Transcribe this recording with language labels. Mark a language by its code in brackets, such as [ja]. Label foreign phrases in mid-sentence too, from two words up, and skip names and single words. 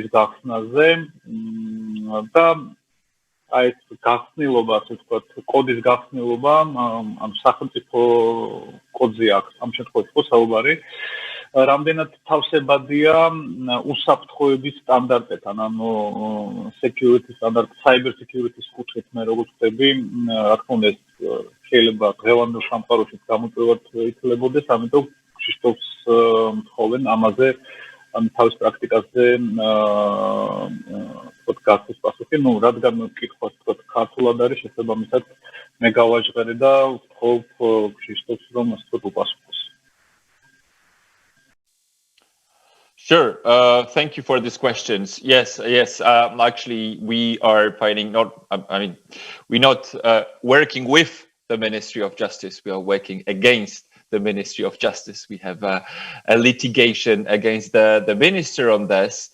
[ka] გახსნაზე და აი ეს გახსნილობა, ასე ვთქვათ, კოდის გახსნილობა, ამ სახელმწიფო კოდზე აქვს ამ შემთხვევაში ხო საუბარი, რამდენად თავსებადია უსაფრთხოების სტანდარტებთან, ანუ security სტანდარტ, [en] cyber security- [ka] ის კუთხით მე როგორც ვთქვი, რა თქმა უნდა ეს შეიძლება დღევანდელ სამყაროში გამოწვევად ითვლებოდეს, ამიტომ ქრისტოს მთხოვენ ამაზე თავის პრაქტიკაზე პოდკასტის პასუხი, რადგან კითხვა თქვათ ქართულად არის, შესაბამისად მე გავაჟღერე და ვთხოვ ქრისტოს რომ ასე უპასუხოს. [en] Sure. Thank you for these questions. Yes. Actually, we are finding we're not working with the Ministry of Justice. We are working against the Ministry of Justice. We have a litigation against the minister on this.